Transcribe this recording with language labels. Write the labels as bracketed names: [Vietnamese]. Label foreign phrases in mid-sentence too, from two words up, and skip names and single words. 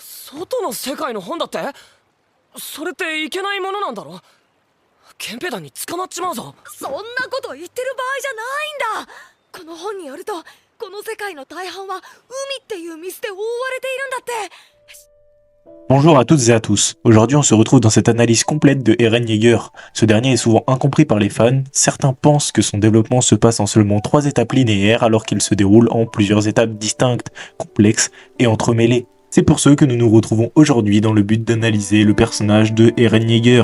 [Japanese] 外の世界の本だって？それっていけないものなんだろ？憲兵団に捕まっちまうぞ。そんなこと言ってる場合じゃないんだ。この本によると、この世界の大半は海っていう水で覆われているんだって。 [French] Bonjour à toutes et à tous. Aujourd'hui, on se retrouve dans cette analyse complète de Eren Yeager. Ce dernier est souvent incompris par les fans. Certains pensent que son développement se passe en seulement 3 étapes linéaires alors qu'il se déroule en plusieurs étapes distinctes, complexes et entremêlées. C'est pour ceux que nous nous retrouvons aujourd'hui dans le but d'analyser le personnage de Eren Yeager.